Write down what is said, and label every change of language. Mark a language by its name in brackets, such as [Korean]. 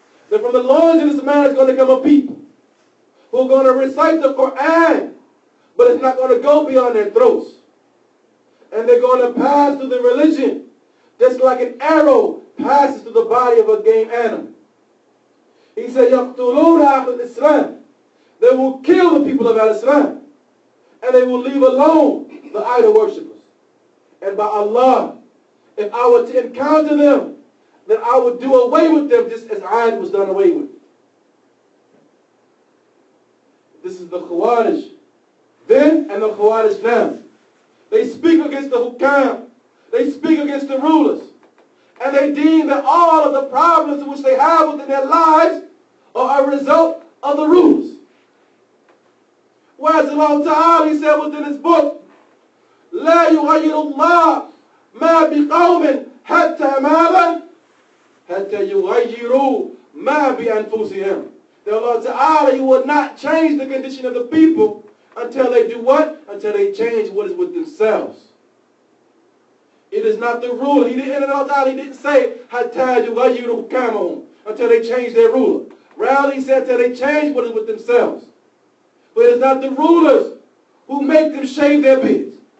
[English] That from the loins of this man is going to come a people who are going to recite the Quran, but it's not going to go beyond their throats. And they're going to pass through the religion just like an arrow passes through the body of a game animal. He said, [Arabic] يَقْتُلُونَ أَهْلَ الْإِسْلَامِ. [English] They will kill the people of al-Islam. And they will leave alone the idol worshippers. And by Allah, if I were to encounter them, then I would do away with them just as Ad was done away with. This is the Khawaarij then and the Khawaarij now. They speak against the hukam. They speak against the rulers. And they deem that all of the problems which they have within their lives are a result of the rulers. Whereas Allah Ta'ala, he said within his book, [Arabic] لا يغير الله ما بقوم حتى ماذا حتى يغيروا ما بأنفسهم. [English] That Allah Ta'ala, he will not change the condition of the people until they do what? Until they change what is with themselves. It is not the ruler. He didn't say [Arabic] حتى يغيروا حكامهم, [English] until they change their ruler. Rather, he said until they change what is with themselves. But it is not the rulers who make them shave their beards.